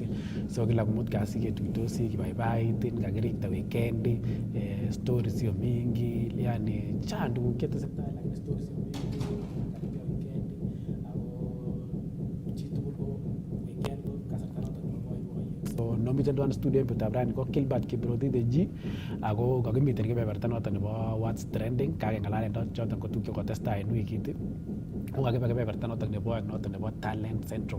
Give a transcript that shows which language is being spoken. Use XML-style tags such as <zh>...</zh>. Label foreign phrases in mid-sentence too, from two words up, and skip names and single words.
<kln>So kila kumut kasi ketuitosi kibaibaitin kakirikta weekend, stories</kln> <sw>sio mingi,</sw> <kln>yani chang tuguk chetesetai lakini stories</kln> <sw>sio mingi.</sw> <kln>Karibia weekend ako chitugul ko weekend ko kasarta noton nebo boiboiyet. So nomiten tuan studio betutab rani ko Gilbert Kiproti the G ako kakimiten kebeberta noton nebo</kln> <en>what's trending</en> <kln>kakeng'alalen choton ko tuguk chekotestai en wikit. Kakibe kebeberta noton nebo Talent Central.</kln>